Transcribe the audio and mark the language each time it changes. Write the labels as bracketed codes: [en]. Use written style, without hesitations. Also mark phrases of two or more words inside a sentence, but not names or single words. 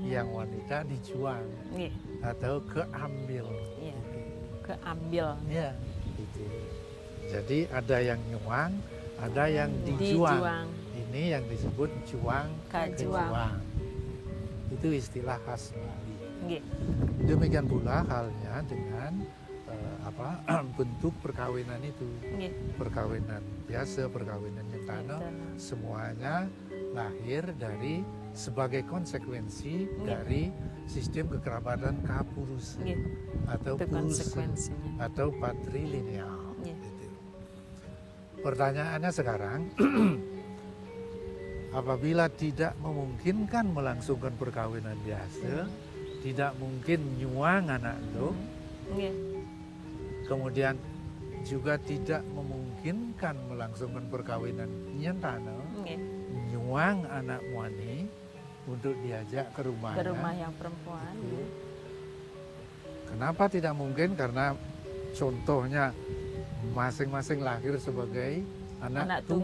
[id] yang wanita dijuang Nggih, atau keambil. iya. Gitu. Keambil. Ya, gitu. Jadi ada yang nyuang, ada yang dijuang. Dijuang. Ini yang disebut juang Kajuang. kejuang. Itu istilah khas Bali. Nggih. Demikian pula halnya dengan bentuk perkawinan itu. Nggih. Perkawinan biasa, perkawinan nyentano, semuanya lahir dari sebagai konsekuensi dari sistem kekerabatan kapurusa Nggih. atau Itu purusa konsekuensinya. atau patrilineal. Nggih. Gitu. Pertanyaannya sekarang, apabila tidak memungkinkan melangsungkan perkawinan biasa, tidak mungkin nyuang anak itu, Nggih. kemudian juga tidak memungkinkan melangsungkan perkawinan nyentano, Nggih. [ban] nyuang anak muani [id] untuk diajak ke rumahnya. Ke rumah yang perempuan. Itu. Kenapa tidak mungkin? Karena contohnya masing-masing lahir sebagai anak